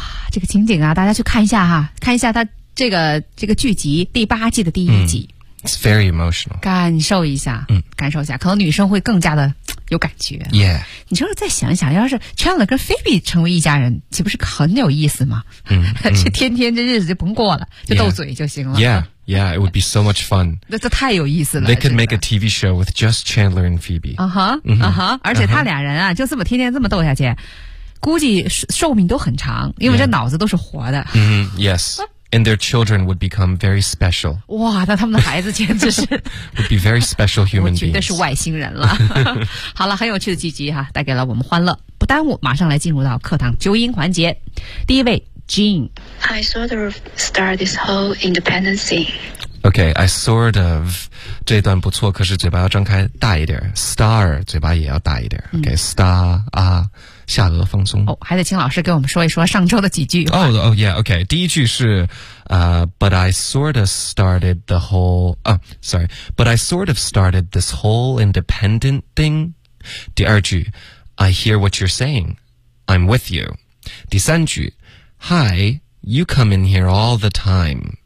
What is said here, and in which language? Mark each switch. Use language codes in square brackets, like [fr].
[zh] 这个情景啊，大家去看一下哈，看一下他这个剧集第八季的第一集、 [en] It's very emotional， [zh] 感受一下，感受一下，可能女生会更加的有感觉。 [en] Yeah， [zh] 你说再想一想，要是 Chandler 跟 Phoebe 成为一家人，岂不是很有意思吗？这天天这日子就甭过了，就斗嘴就行了。 [en] Yeah, it would be so much fun. [zh] 这太有意思了。 [en] They could make a TV show with just Chandler and Phoebe. [zh] 而且他俩人啊，就这么天天这么斗下去。估计寿命都很长，因为这脑子都是活的。 Mm-hmm. [en] Yes, and their children would become very special. [zh] 哇，那他们的孩子简直是 [en] would be very special human beings. [zh] 我觉得是外星人了。好了，很有趣的几集哈，带给了我们欢乐。不耽误，马上来进入到课堂纠音环节。第一位 ，Jean. [en] I sort of start this whole independence thing. Okay, I sort of. [zh] 这一段不错，可是嘴巴要张开大一点。 Star, 嘴巴也要大一点。Okay, star, 啊，下颚放松。哦，还得请老师给我们说一说上周的几句。 [en] Oh, oh yeah, okay. [zh] 第一句是 [en] but I sort of started the whole, sorry, but I sort of started this whole independent thing. [zh] 第二句 [en] I hear what you're saying. I'm with you. [zh] 第三句 [en] Hi, you come in here all the time.